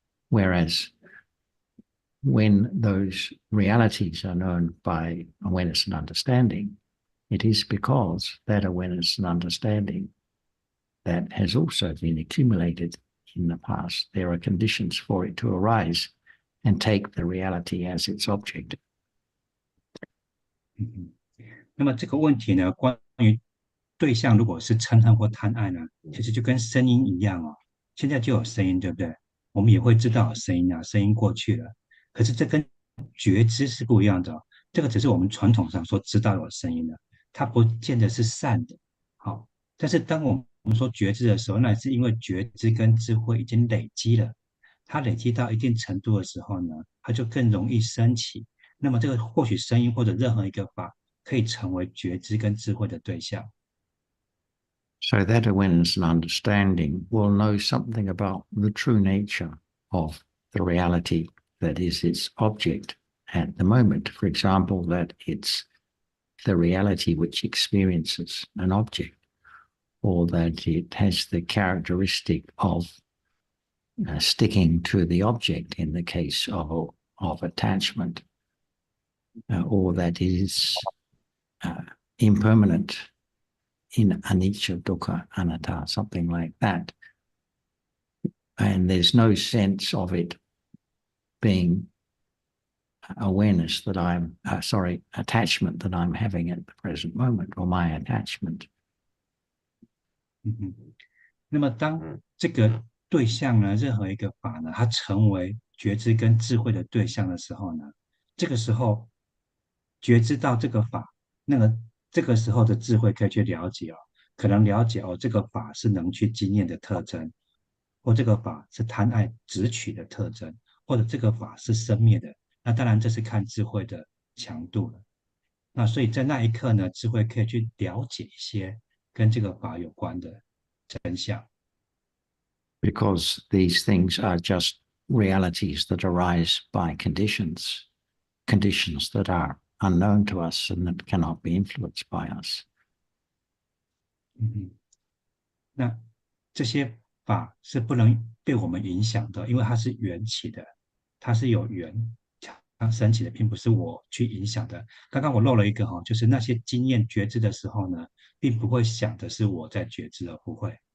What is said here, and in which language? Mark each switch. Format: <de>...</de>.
<en>Whereas when those realities are known by awareness and understanding, it is because that awareness and understanding that has also been accumulated in the past. There are conditions for it to arise and take the reality as its object.</en> <zh>那么这个问题呢，关于对象如果是嗔恨或贪爱呢，其实就跟声音一样哦。现在就有声音，对不对？我们也会知道有声音啊，声音过去了。可是这跟觉知是不一样的哦，这个只是我们传统上说知道有声音的，它不见得是善的。好，但是当我们说觉知的时候，那是因为觉知跟智慧已经累积了，它累积到一定程度的时候呢，它就更容易升起。那么这个或许声音或者任何一个法可以成为觉知跟智慧的对象。</zh> <en>So that awareness and understanding will know something about the true nature of the reality that is its object at the moment. For example, that it's the reality which experiences an object, or that it has the characteristic of sticking to the object in the case of attachment, or that is impermanent in anicca, dukkha, anatta, something like that. And there's no sense of it being awareness that attachment that I'm having at the present moment, or my attachment.</en> <zh>那么当这个对象呢，任何一个法呢，它成为觉知跟智慧的对象的时候呢，这个时候觉知到这个法，这个时候的智慧可以去了解哦，可能了解哦，这个法是能去经验的特征，或这个法是贪爱执取的特征，或者这个法是生灭的。那当然这是看智慧的强度了。那所以在那一刻呢，智慧可以去了解一些跟这个法有关的真相。</zh> <en>Because these things are just realities that arise by conditions that are unknown to us and that cannot be influenced by us.</en> <zh>那这些法是不能被我们影响的，因为它是缘起的，它是有缘升起的，并不是我去影响的。刚刚我漏了一个哈，就是那些经验觉知的时候呢，并不会想的是我在觉知，而不会。</zh>